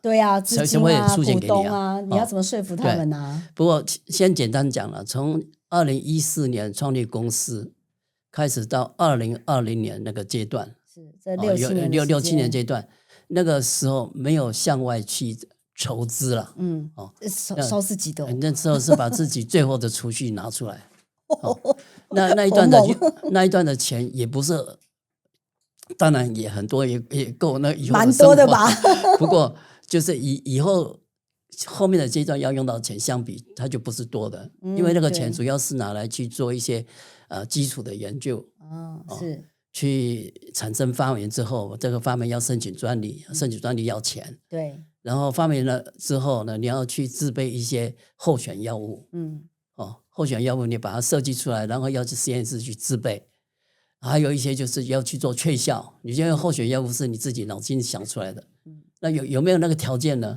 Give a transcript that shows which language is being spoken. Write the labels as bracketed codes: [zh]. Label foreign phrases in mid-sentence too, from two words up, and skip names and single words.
[zh] 對啊，資金啊，股東啊，你要怎麼說服他們呢？不過先簡單講了，從2014年創立公司開始到2020年那個階段，是這6、7年階段，那個時候沒有向外去籌資了，燒自己的，那時候是把自己最後的儲蓄拿出來，那一段的錢也不是。當然也很多，也夠那以後蠻多的吧。不過就是以後面的階段要用到錢相比，它就不是多的，因為那個錢主要是拿來去做一些基礎的研究，是去產生發明之後，這個發明要申請專利，申請專利要錢，對。然後發明了之後呢，你要去制備一些候選藥物，候選藥物你把它設計出來，然後要去實驗室去制備。還有一些就是要去做確效，你現在候選藥物是你自己腦筋想出來的，那有沒有那個條件呢？